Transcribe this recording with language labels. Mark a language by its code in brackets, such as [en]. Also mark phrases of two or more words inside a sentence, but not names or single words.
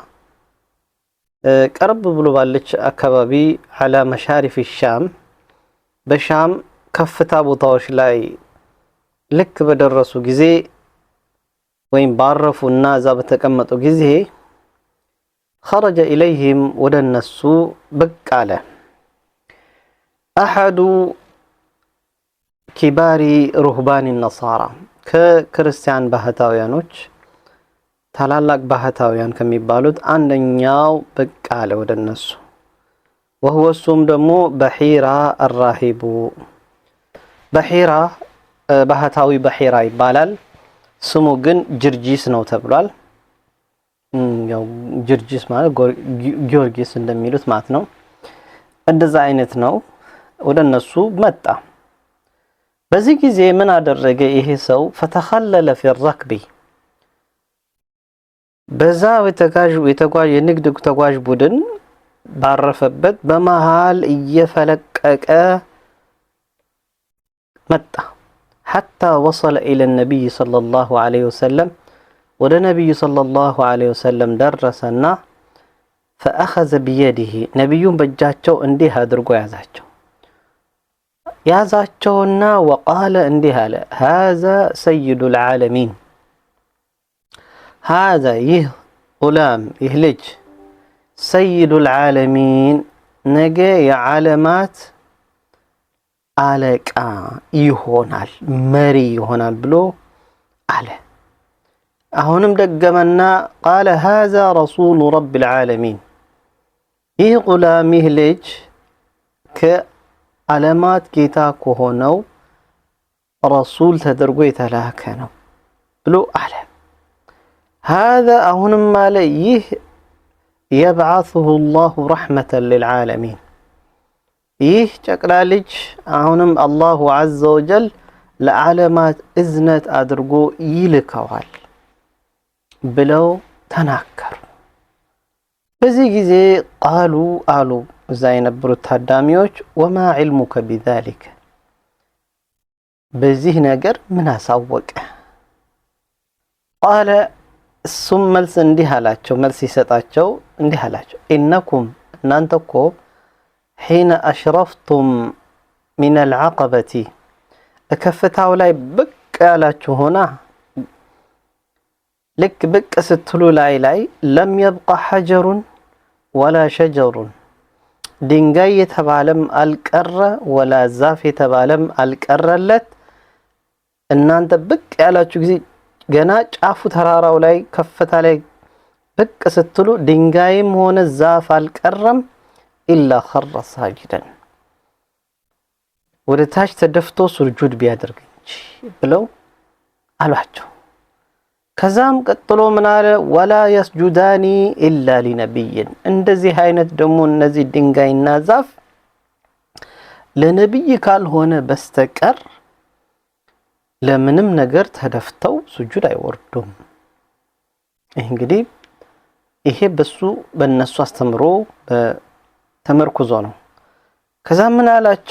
[am] ቀረብ ብሎ ባለች አካባቢ [ar] على مشارف الشام [am] በሻም ከፍታ ቦታዎች ላይ ልክ በደረሱ ጊዜ ወይም ባረፉና እዛ በተቀመጡ ጊዜ [ar] خرج إليهم [am] ወደ እነሱ ብቅ አለ أحد [ar] كبار رهبان النصارى [am] ከክርስቲያን ባህታውያኖች ታላላቅ ባህታውያን ከሚባሉት አንደኛው ብቅ አለ ወደ እነሱ وهو እሱም ደግሞ በሒራ الراهب በሒራ ባህታዊ በሒራ ይባላል ስሙ ግን ጅርጂስ ነው ተብሏል ያው ጅርጂስ ማለት ጊዮርጊስ እንደሚሉት ማለት ነው እንደዛ አይነት ነው ወደ እነሱ መጣ በዚህ ጊዜ ምን አደረገ ይሄ ሰው [ar] فتخلل في الركب [am] በዛ የተጓዥ የንግድ ተጓዥ ቡድን ባረፈበት በመሃል እየፈለቀቀ መጣ [ar] حتى وصل إلى النبي صلى الله عليه وسلم [am] ወደ ነብዩ [ar] صلى الله عليه وسلم [am] ደረሰና [ar] فأخذ بيده [am] ነብዩን በእጃቸው እንዲህ አድርጎ ያዛቸውና وقال እንዲህ አለ [ar] هذا سيد العالمين هذا [am] ይህ غلام ይህ ልጅ [ar] سيد العالمين [am] ነገ የዓለማት አለቃ ይሆናል መሪ ይሆናል ብሎ አለ አሁንም ደገመና [ar] قال هذا رسول رب العالمين [am] ይህ غلام ይህ ልጅ ከዓለማት ጌታ ከሆነው ረሱል ተደርጎ የተላከ ነው ብሎ አለ هذا አሁንም አለ ይህ [ar] يبعثه الله رحمة للعالمين [am] ይህ ጨቅላ ልጅ አሁንም አላሁ [ar] عز وجل [am] ለዓለማት እዝነት አድርጎ ይልከዋል ብለው ተናገሩ በዚህ ጊዜ አሉ እዛ የነበሩት ታዳሚዎች [ar] وما علمك بذلك [am] በዚህ ነገር ምን አሳወቀ قال እሱም መልስ እንዲህ አላቸው መልስ ይሰጣቸው እንዲህ አላቸው إنكم እናንተ እኮ [ar] حين أشرفتم من العقبة [am] ከፍታው ላይ ብቅ ያላችሁ ሆና ልክ ብቅ ስትሉ ላይ [ar] لم يبقى حجر ولا شجر [am] ድንጋይ የተባለም አልቀረ ولا ዛፍ የተባለም አልቀረለት እናንተ ብቅ ያላችሁ ጊዜ ገና ጫፉ ተራራው ላይ ከፍታ ላይ ብቅ ስትሉ ድንጋይም ሆነ ዛፍ አልቀረም [ar] إلا خر ساجدا [am] ወደ ታች ተደፍቶ ሱጁድ ቢያደርግ ብለው አሏቸው። ከዛም ቀጥሎ ምን አለ? [ar] ولا يسجدان إلا لنبي። [am] እንደዚህ አይነት ደግሞ እነዚህ ድንጋይና ዛፍ ለነብይ ካልሆነ በስተቀር ለምንም ነገር ተደፍተው ስጁድ አይወርዱም። እንግዲህ ይሄ በነሱ አስተምሮ ተመርኩዞ ነው። ከዛ ምን አላቸው?